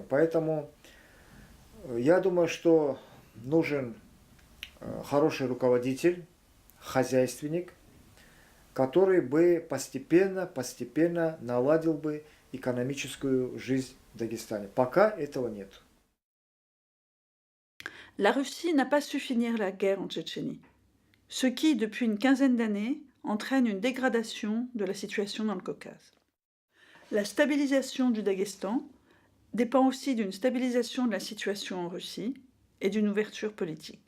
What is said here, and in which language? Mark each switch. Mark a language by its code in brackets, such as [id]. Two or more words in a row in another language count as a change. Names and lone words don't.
[ru] Поэтому я думаю, что нужен хороший руководитель, хозяйственник, который бы постепенно наладил бы экономическую жизнь в Дагестане. Пока этого нет. [fr] La Russie n'a pas su finir la guerre en Tchétchénie, ce qui, depuis une quinzaine d'années, entraîne une dégradation de la situation dans le Caucase. La stabilisation du Daghestan dépend aussi d'une stabilisation de la situation en Russie et d'une ouverture politique.